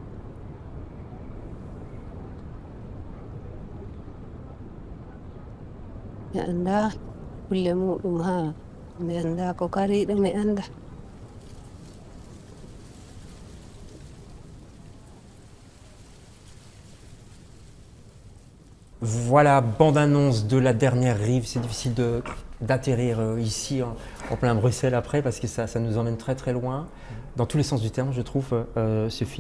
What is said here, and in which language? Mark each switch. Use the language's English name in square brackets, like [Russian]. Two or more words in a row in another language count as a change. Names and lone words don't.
[Fula] mi anda kulle muɗum ha mi anda ko kariɗo mi anda [French] Voilà, bande-annonce de La Dernière Rive. C'est difficile d'atterrir ici en plein Bruxelles après parce que ça nous emmène très très loin, dans tous les sens du terme, je trouve, ce film.